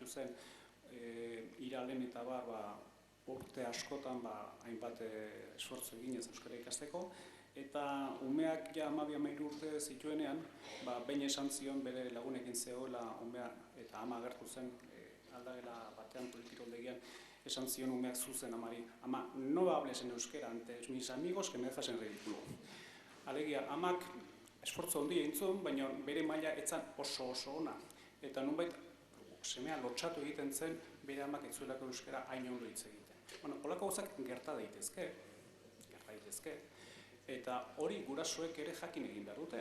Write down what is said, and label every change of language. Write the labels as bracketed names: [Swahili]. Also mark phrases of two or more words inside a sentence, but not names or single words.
[Basque] zen iralen eta urte askotan hainbat esfortzu eginez euskara ikasteko, eta umeak ja 12-13 urte zituenean, behin esan zion bere lagunekin zegoela umea eta ama agertu zen aldagela batean politikildegian, esan zion umeak zuzen amari, ama, [Spanish] no hables en euskera ante mis amigos que me dejas en ridículo. [Basque] Alegia, amak esfortzu handia entzun, baina bere maila etzan oso ona, eta nunbait semea lotxatu egiten zen bere amak ez zuelako euskara hain ondo hitz egiten. Bueno, holako gauzak gerta daitezke, eta hori gurasoek ere jakin egin behar dute.